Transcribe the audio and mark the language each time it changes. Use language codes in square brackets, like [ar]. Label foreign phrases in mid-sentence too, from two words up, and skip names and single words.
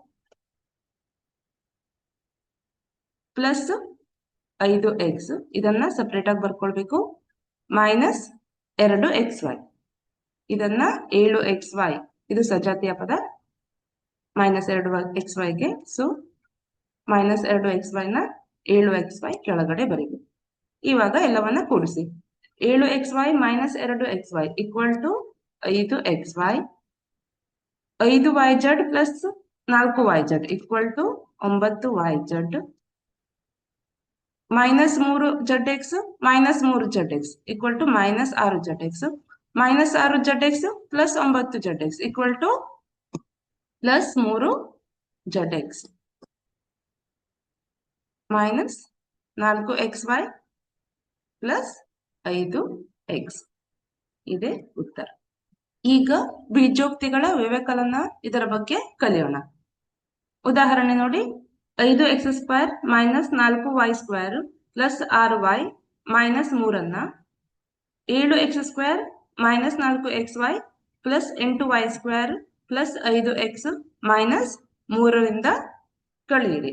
[kn] +5x ಇದನ್ನ ಸಪರೇಟ್ ಆಗಿ ಬರ್ಕೊಳ್ಬೇಕು. -2xy ಇದನ್ನ 7xy ಇದು ಸಜಾತಿಯ ಪದ. -2xyಗೆ ಸೊ -2xy ನ 7xy ಕೆಳಗಡೆ ಬರೀಬೇಕು. ಇವಾಗ ಎಲ್ಲವನ್ನ ಕೂಡಿಸಿ. 7xy - 2xy = 5xy. 5yz + 4yz = 9yz. -3zx - 3zx = -6zx. -6zx + 9zx = +3zx. -4xy + 5x ಇದೆ ಉತ್ತರ. ಈಗ ಬೀಜೋಕ್ತಿಗಳ ವ್ಯವಕಲನ ಇದರ ಬಗ್ಗೆ ಕಲಿಯೋಣ. ಉದಾಹರಣೆ ನೋಡಿ. 5x² - 4y² + 6y - 3ಅನ್ನ 7x² - 4xy + 8y² + 5x - 3ರಿಂದ ಕಳೆಯಿರಿ.